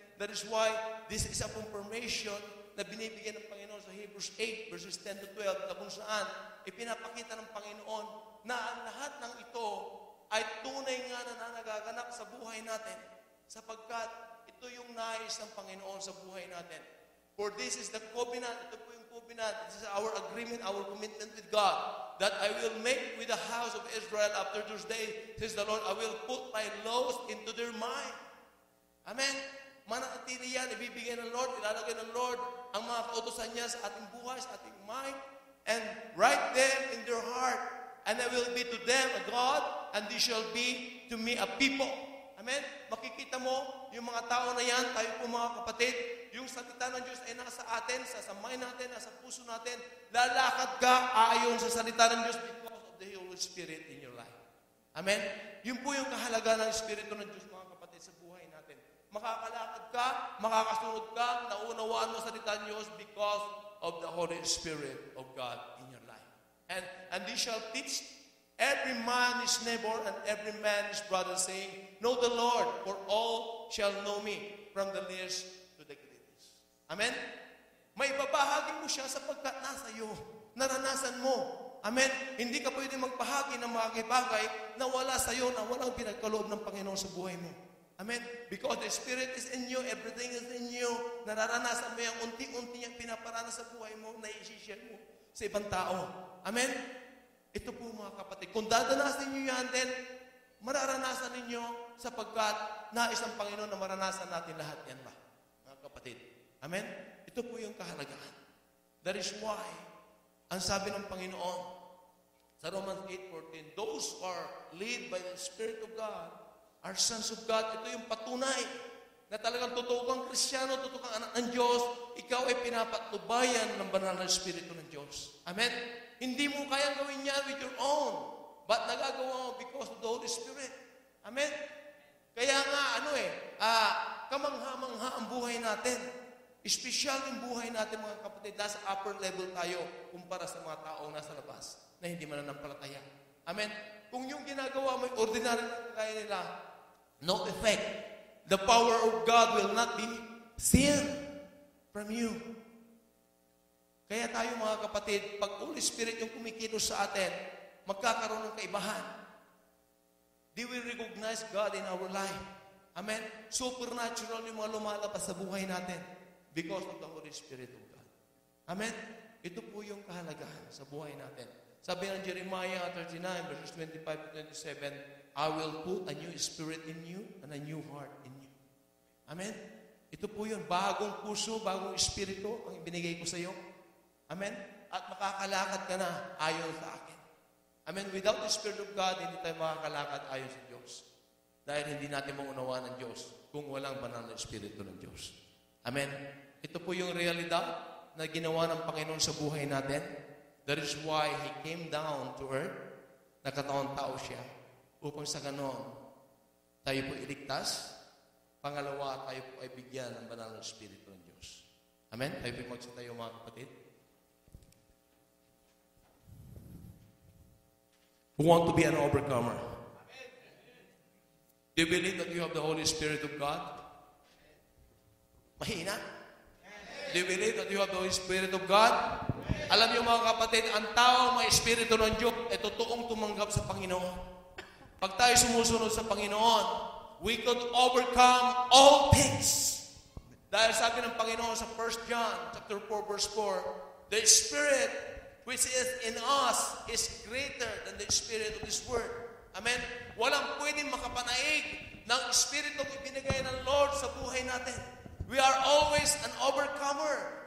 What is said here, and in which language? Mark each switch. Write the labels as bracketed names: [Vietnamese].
[English] That is why this is a confirmation [Filipino] na binibigyan ng Panginoon sa Hebrews 8 verses 10 to 12 na kung saan ipinapakita ng Panginoon na ang lahat ng ito ay tunay nga na nagaganap sa buhay natin sapagkat ito yung nais ng Panginoon sa buhay natin. [English] For this is the covenant, [Filipino] ito po yung covenant, [English] this is our agreement, our commitment with God, that I will make with the house of Israel after those days, says the Lord, I will put my laws into their mind. Amen? [Filipino] Mananatili yan, ibibigay ng Lord, ilalagay ng Lord ang mga kautosan niya sa ating buhay, sa ating mind, [English] and write them in their heart. And I will be to them a God, and they shall be to me a people. Amen? [Filipino] Makikita mo, yung mga tao na yan, tayo po mga kapatid, yung salita ng Diyos ay nasa atin, sa mind natin, nasa puso natin, lalakad ka ayon sa salita ng Diyos [English] because of the Holy Spirit in your life. [Filipino] Amen? Yun po yung kahalaga ng Espiritu ng Diyos, mga kapatid, sa buhay natin. makakalakad ka, makakasunod ka, naunawaan mo sa salita ng Diyos [English] because of the Holy Spirit of God in your life. And they shall teach every man his neighbor and every man his brother, saying, know the Lord, for all shall know me, from the least to the greatest. Amen? [Filipino] May babahagi mo siya sapagkat nasa iyo, naranasan mo. Amen? Hindi ka pwede magpahagi ng mga bagay na wala sa iyo, na walang pinagkaloob ng Panginoon sa buhay mo. Amen? [English] Because the Spirit is in you, everything is in you. [Filipino] Nararanasan mo yung unti-unti niyang pinaparana sa buhay mo, na i-share mo sa ibang tao. Amen? Ito po mga kapatid. Kung dadanasin niyo yan, then mararanasan ninyo sapagkat nais ang Panginoon na maranasan natin lahat yan ba? Mga kapatid. Amen? Ito po yung kahalagaan. [English] That is why, [Filipino] ang sabi ng Panginoon sa [English] Romans 8:14, those who are led by the Spirit of God are sons of God. [Filipino] Ito yung patunay na talagang totoo kang Kristiyano, totoo kang anak ng Diyos, ikaw ay pinapatnubayan ng banal na Espiritu ng Diyos. Amen? Hindi mo kayang gawin yan [English] with your own, but [Filipino] nagagawa mo [English] because of the Holy Spirit. Amen? [Filipino] Kaya nga, kamangha-mangha ang buhay natin. Espesyal yung buhay natin, mga kapatid. Nasa upper level tayo kumpara sa mga taong nasa labas na hindi mananampalataya. Amen? Kung yung ginagawa mo, ordinary na kaya nila, [English] no effect. The power of God will not be seen from you. [Filipino] Kaya tayo, mga kapatid, pag Holy Spirit yung kumikilos sa atin, magkakaroon ng kaibahan. [English] They will recognize God in our life. [Filipino] Amen? Supernatural yung mga lumalabas sa buhay natin [English] because of the Holy Spirit of God. [Filipino] Amen? Ito po yung kahalagahan sa buhay natin. Sabi ng [English] Jeremiah 39, verses 25 to 27, I will put a new spirit in you and a new heart in you. [Filipino] Amen? Ito po yun. Bagong puso, bagong espiritu ang ibinigay ko sa iyo. Amen? At makakalakad ka na ayon sa akin. Amen? [English] Without the Spirit of God, [Filipino] hindi tayo makakalakad ayon sa Diyos. Dahil hindi natin maunawaan ng Diyos kung walang banal na Espiritu ng Diyos. Amen? Ito po yung realidad na ginawa ng Panginoon sa buhay natin. [English] That is why He came down to earth. [Filipino] Nakataon tao siya upang sa ganon tayo po iligtas. Pangalawa, tayo po ay bigyan ng banal na Espiritu ng Diyos. Amen? Tayo po magsitayo, mga kapatid. [English] Who want to be an overcomer? Do you believe that you have the Holy Spirit of God? [Filipino] Mahina? [English] Do you believe that you have the Holy Spirit of God? [Filipino] Alam niyo, mga kapatid, ang tao may Espiritu ng Diyos ay totoong tumanggap sa Panginoon. Pag tayo sumusunod sa Panginoon, [English] we could overcome all things. [Filipino] Dahil sabi ng Panginoon sa [English] 1 John chapter 4, verse 4, the Spirit which is in us is greater than the spirit of this world. Amen? [Filipino] Walang pwedeng makapanaig ng Espiritu ibinigay ng Lord sa buhay natin. [English] We are always an overcomer.